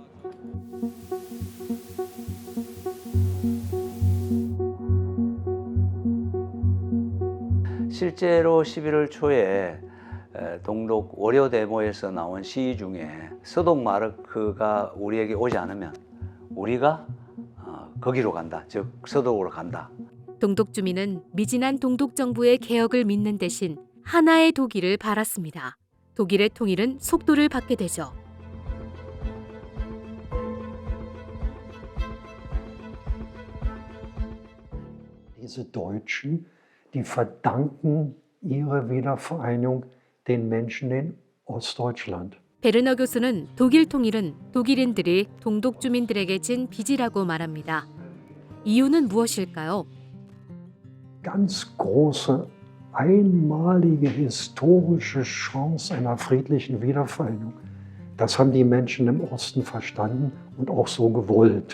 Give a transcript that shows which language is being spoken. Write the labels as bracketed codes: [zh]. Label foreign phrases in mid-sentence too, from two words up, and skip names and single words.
[ko] 실제로 11월 초에 동독 월요 데모에서 나온 시위 중에 서독 마르크가 우리에게 오지 않으면 우리가 거기로 간다, 즉 서독으로 간다. 동독 주민은 미진한 동독 정부의 개혁을 믿는 대신 하나의 독일을 바랐습니다. 독일의 통일은 속도를 받게 되죠. [de] Diese Deutschen, die verdanken ihre Wiedervereinigung den Menschen in Ostdeutschland. [ko] 베르너 교수는 독일 통일은 독일인들이 동독 주민들에게 진 빚이라고 말합니다. 이유는 무엇일까요? [de] Ganz große, einmalige historische Chance einer friedlichen Wiedervereinigung. Das haben die Menschen im Osten verstanden und auch so gewollt.